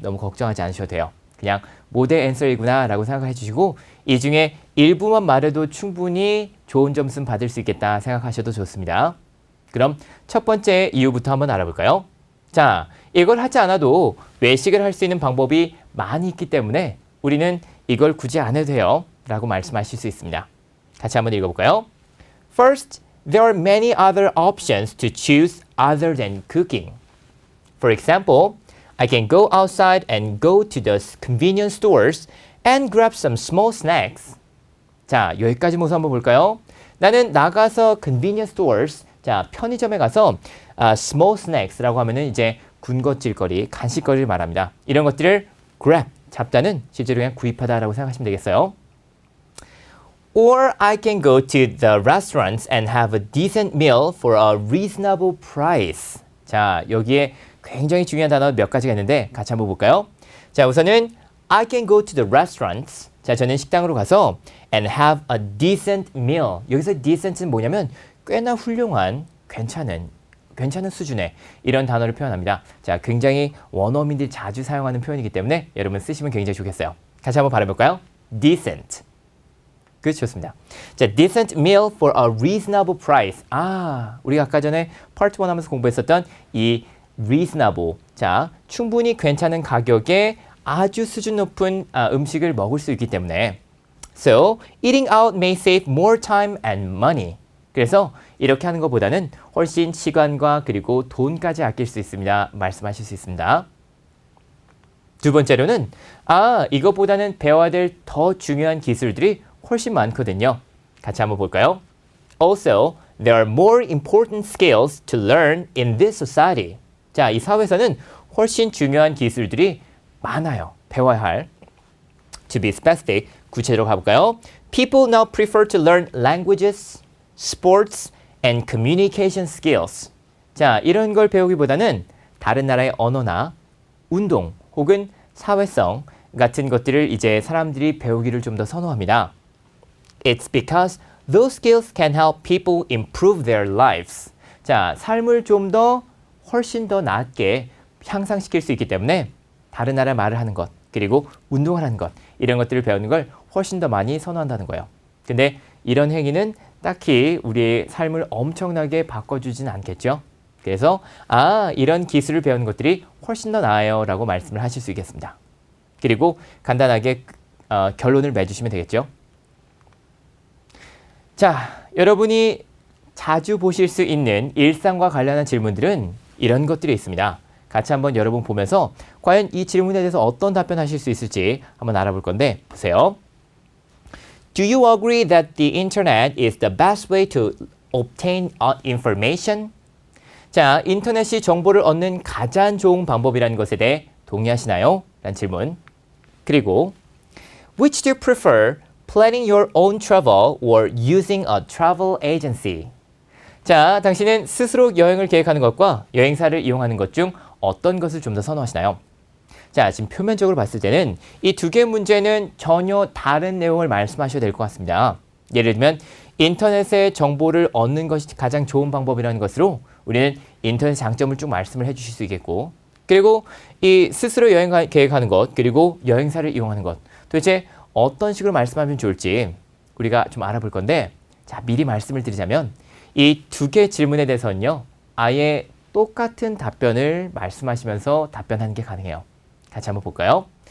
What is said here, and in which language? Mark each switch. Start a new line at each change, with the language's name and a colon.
Korean: 너무 걱정하지 않으셔도 돼요. 그냥 모델 앤서이구나 라고 생각해 주시고 이 중에 일부만 말해도 충분히 좋은 점수는 받을 수 있겠다 생각하셔도 좋습니다. 그럼 첫 번째 이유부터 한번 알아볼까요? 자, 이걸 하지 않아도 외식을 할 수 있는 방법이 많이 있기 때문에 우리는 이걸 굳이 안 해도 돼요 라고 말씀하실 수 있습니다. 같이 한번 읽어볼까요?
English: First, there are many other options to choose other than cooking. For example, I can go outside and go to the convenience stores and grab some small snacks.
Korean: 자, 여기까지 모습 한번 볼까요? 나는 나가서
English: convenience stores,
Korean: 자, 편의점에 가서
English: small snacks
Korean: 라고 하면은 이제 군것질거리, 간식거리를 말합니다. 이런 것들을 grab, 잡다는 실제로 그냥 구입하다라고 생각하시면 되겠어요.
English: Or I can go to the restaurants and have a decent meal for a reasonable price.
Korean: 자, 여기에 굉장히 중요한 단어 몇 가지가 있는데 같이 한번 볼까요? 자, 우선은
English: I can go to the restaurants.
Korean: 자, 저는 식당으로 가서
English: and have a decent meal.
Korean: 여기서 decent은 뭐냐면 꽤나 훌륭한, 괜찮은 수준의 이런 단어를 표현합니다. 자, 굉장히 원어민들이 자주 사용하는 표현이기 때문에 여러분 쓰시면 굉장히 좋겠어요. 같이 한번 발음해볼까요? decent. 그 좋습니다.
English: 자, decent meal for a reasonable price.
Korean: 우리가 아까 전에 part 1 하면서 공부했었던 이 reasonable. 자, 충분히 괜찮은 가격에 아주 수준 높은 음식을 먹을 수 있기 때문에
English: So, eating out may save more time and money.
Korean: 그래서 이렇게 하는 것보다는 훨씬 시간과 그리고 돈까지 아낄 수 있습니다. 말씀하실 수 있습니다. 두 번째로는 이것보다는 배워야 될 더 중요한 기술들이 훨씬 많거든요. 같이 한번 볼까요?
English: Also, there are more important skills to learn in this society.
Korean: 자, 이 사회에서는 훨씬 중요한 기술들이 많아요. 배워야 할.
English: To be specific,
Korean: 구체적으로 가볼까요?
English: People now prefer to learn languages, sports, and communication skills.
Korean: 자, 이런 걸 배우기보다는 다른 나라의 언어나 운동 혹은 사회성 같은 것들을 이제 사람들이 배우기를 좀 더 선호합니다.
English: It's because those skills can help people improve their lives.
Korean: 자, 삶을 좀 더 훨씬 더 낫게 향상시킬 수 있기 때문에 다른 나라 말을 하는 것, 그리고 운동을 하는 것, 이런 것들을 배우는 걸 훨씬 더 많이 선호한다는 거예요. 근데 이런 행위는 딱히 우리의 삶을 엄청나게 바꿔주진 않겠죠. 그래서 이런 기술을 배우는 것들이 훨씬 더 나아요 라고 말씀을 하실 수 있겠습니다. 그리고 간단하게 결론을 맺으시면 되겠죠. 자, 여러분이 자주 보실 수 있는 일상과 관련한 질문들은 이런 것들이 있습니다. 같이 한번 여러분 보면서 과연 이 질문에 대해서 어떤 답변하실 수 있을지 한번 알아볼 건데 보세요.
English: Do you agree that the internet is the best way to obtain information?
Korean: 자, 인터넷이 정보를 얻는 가장 좋은 방법이라는 것에 대해 동의하시나요? 라는 질문.
English: 그리고 Which do you prefer? Planning your own travel or using a travel agency?
Korean: 자, 당신은 스스로 여행을 계획하는 것과 여행사를 이용하는 것 중 어떤 것을 좀 더 선호하시나요? 자, 지금 표면적으로 봤을 때는 이 두 개의 문제는 전혀 다른 내용을 말씀하셔야 될 것 같습니다. 예를 들면 인터넷의 정보를 얻는 것이 가장 좋은 방법이라는 것으로 우리는 인터넷 장점을 쭉 말씀을 해주실 수 있겠고, 그리고 이 스스로 여행 계획하는 것, 그리고 여행사를 이용하는 것, 도대체 어떤 식으로 말씀하면 좋을지 우리가 좀 알아볼 건데, 자, 미리 말씀을 드리자면 이 두 개의 질문에 대해서는요, 아예 똑같은 답변을 말씀하시면서 답변하는 게 가능해요. 같이 한번 볼까요?